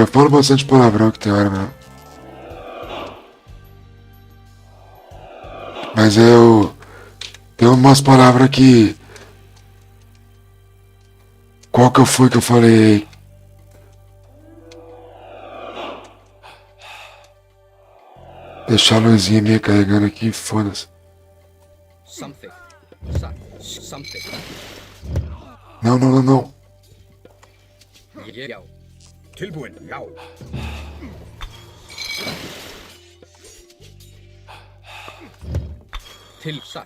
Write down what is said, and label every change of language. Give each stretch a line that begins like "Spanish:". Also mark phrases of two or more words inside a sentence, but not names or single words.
Portuguese: Eu falo bastante palavrão que tem hora mesmo. Mas tem umas palavras que... Qual que foi que eu falei? Deixar a luzinha minha carregando aqui, foda-se.
Icelandic: Samþykkt. Satt. Samþykkt.
Portuguese: Não.
Icelandic: Já. Tilbúin. Já. Til satt.